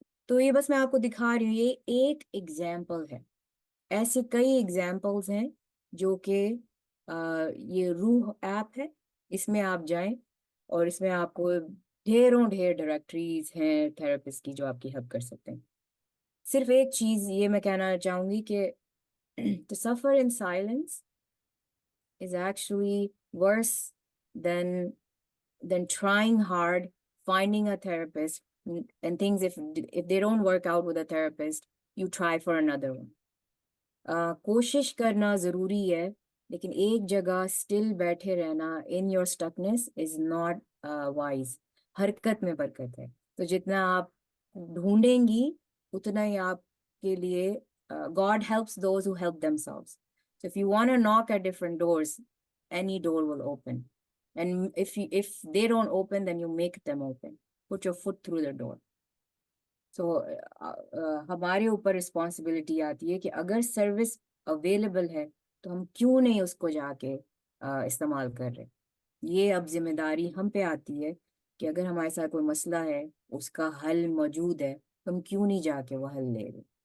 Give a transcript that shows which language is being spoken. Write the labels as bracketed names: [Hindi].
[Hindi] तो ये बस मैं आपको दिखा रही हूँ, ये एक एग्जाम्पल है। ऐसे कई एग्जाम्पल्स हैं जो कि ये रूह ऐप है, इसमें आप जाएं, और इसमें आपको ढेरों ढेर डायरेक्टरीज हैं थेरेपिस्ट की जो आपकी हेल्प कर सकते हैं। सिर्फ एक चीज़ ये मैं कहना चाहूँगी कि [English] to suffer in silence is actually worse than trying hard, finding a therapist, and things, if they don't work out with a therapist, you try for another one. [Hindi] कोशिश करना ज़रूरी है, लेकिन एक जगह स्टिल बैठे रहना, [English] In your stuckness is not wise. [Hindi] हरकत में बरकत है। तो जितना आप ढूंढेंगी उतना ही आपके लिए, [English] God helps those who help themselves. So if you want to knock at different doors, any door will open. And if they don't open, then you make them open. Put your foot through the door. [Hindi] So हमारे ऊपर responsibility आती है कि अगर service available है तो हम क्यों नहीं उसको जाके इस्तेमाल कर रहे। ये अब जिम्मेदारी हम पे आती है कि अगर हमारे साथ कोई मसला है, उसका हल मौजूद है, तो हम क्यों नहीं जाके वो हल ले रहे।